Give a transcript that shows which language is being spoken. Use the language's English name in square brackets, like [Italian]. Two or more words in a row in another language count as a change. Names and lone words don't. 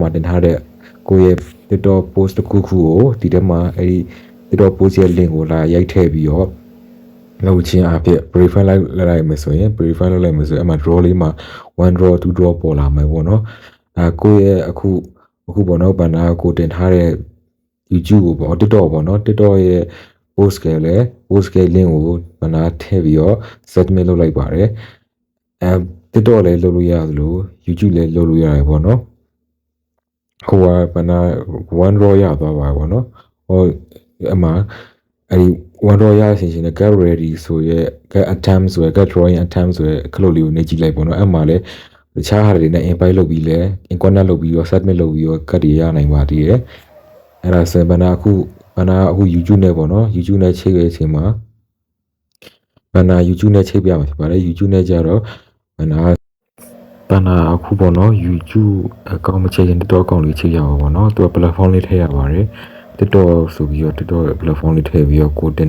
[Burmese] မှာတင်ထားတဲ့ကိုရဲ့ TikTok post တစ်ခုကိုဒီထဲမှာအဲ့ဒီ TikTok post ရဲ့ link ကိုလာရိုက်ထည့်ပြီးတော့လောက်ချင်းအဖြစ် verify လိုက်မယ်ဆိုရင် verify လုပ်လိုက်မယ်ဆိုရင်အမှ draw လေးမှာ1 draw 2 draw ပေါ်လာမယ်ပေါ့နော်ကိုရဲ့အခုပေါ့နော်ဘန္နာကိုတင်ထားတဲ့ YouTube ကိုပေါ့ TikTok ပေါ့နော် TikTok ရဲ့ post ကလည်း post က link ကိုဘန္နာထည့်ပြီးတော့ submit လုပ်လိုက်ပါတယ် TikTok လည်းလုပ်လို့ရသလို YouTube လည်းလုပ်လို့ရတယ်ပေါ့နော်ဟိုကဘန္နာ1 draw ရသွားပါပေါ့နော်ဟိုအမှအဲ့ဒီ [English] one draw [Burmese] ရရှင်နဲ့ [English] get ready [Burmese] ဆိုရဲ [English] get attempt [Burmese] ဆိုရဲ [English] get drawing attempt [Burmese] ဆိုရဲခလုတ်လေးကိုနေကြည့်လိုက်ပေါ့နော်အဲ့မှာလည်းတခြားဟာတွေနဲ့ invite လုပ်ပြီးလဲ connect လုပ်ပြီးတော့ submit လုပ်ပြီးတော့ cut တွေရနိုင်ပါသေးတယ်အဲ့ဒါဆိုရင်ဘန္နာအခု YouTube နဲ့ပေါ့နော် YouTube နဲ့ချိန်တဲ့အချိန်မှာဘန္နာ YouTube နဲ့ချိန်ပြမှာဖြစ်ပါတယ် YouTube နဲ့ကြတော့ဘန္နာအခုပေါ့နော် YouTube account မချိန်ရင် TikTok account လေးချိန်ရပါပေါ့နော်သူက platform လေးထည့်ရပါတယ်TikTok ဆိုပြီးတော့ TikTok ရဲ့ platform လေးထည့်ပြီးတော့ကိုတင်